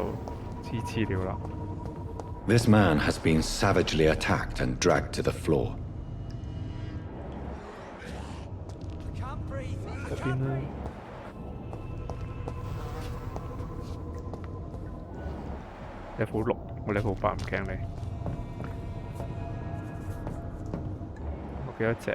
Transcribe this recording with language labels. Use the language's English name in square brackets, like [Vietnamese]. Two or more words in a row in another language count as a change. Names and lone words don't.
[Cantonese] 黐了啦。 [English] This man has been savagely attacked and dragged to the floor. [Cantonese] 嗰邊呢？level 6，我 level 8唔驚你。我幾多隻？